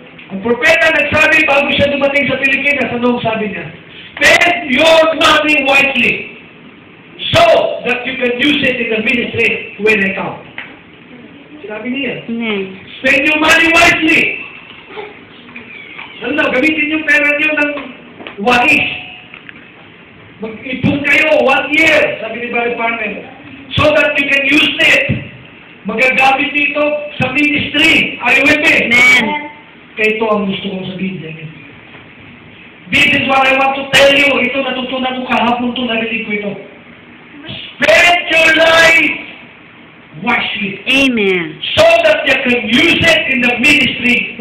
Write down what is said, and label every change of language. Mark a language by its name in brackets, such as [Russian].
[Filipino] Ang propeta nagsabi bago siya dumating sa Pilipinas, anong sabi niya? [English] Spend your money wisely so that you can use it in the ministry when I come. [Filipino] Sabi niya, [English] spend your money wisely. [Filipino] Ano, gamitin yung pera niyo ng wais. Mag-ipon kayo 1 year, sabi ni Barry Parnell, [English] so that you can use it. [Filipino] Magagamit dito sa ministry. [English] Are you with me? Amen. [Filipino] Kaya ito ang gusto kong sabihin niya. [English] This is what I want to tell you. [Filipino] Ito natutunan ko kahapon ito, narinig ko ito. [English] Spend your life wisely. Amen. So that you can use it in the ministry